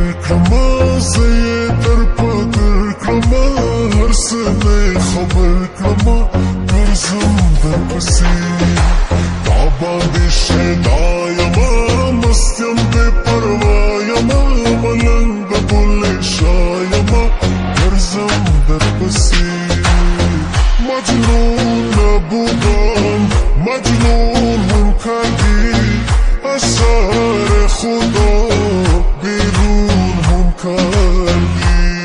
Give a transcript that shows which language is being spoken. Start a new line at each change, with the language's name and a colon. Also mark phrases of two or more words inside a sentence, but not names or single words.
Pashto: کړما زه یې در په در کړما هر څه نه خبر کړما ګرځم درپسې تا باندې شیدا یما مست یم بې پروا یما ملنګ د بلې شاه یما ګرځم درپسې
Persian: مجنون بودم مجنون هم کردی اثر خدا بیرون هم کردی